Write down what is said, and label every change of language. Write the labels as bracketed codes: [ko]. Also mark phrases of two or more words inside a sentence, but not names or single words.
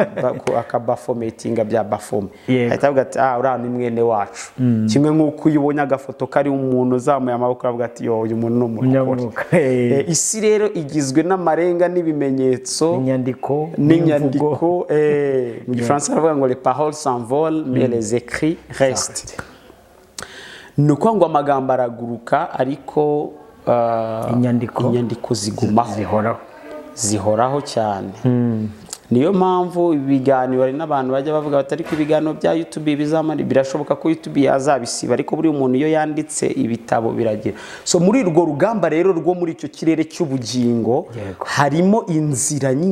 [rw] akabafometinga bya bafome ahita avuga ati uriya ni mwene wacu kimwe nk'uko uyibonye agafoto kari umuntu uzamuye amaboko avuga ati uyu muntu ni umurokore isi rero igizwe n'amarenga n'ibimenyetso n'inyandiko mu gifaransa ngo [fr] les paroles s'envolent mais les écrits restent [rw] nuko ngo amagambo araguruka ariko inyandiko zihoraho cyane niyo mpamvu ibiganiro ari n'abantu bajya bavuga batari ku ibiganiro bya YouTube bizamara birashoboka ko YouTube yazabisiba ariko buri umuntu iyo yanditse ibitabo biragira so muri urwo rugamba rero rwo muri icyo kirere cy'ubugingo harimo inzira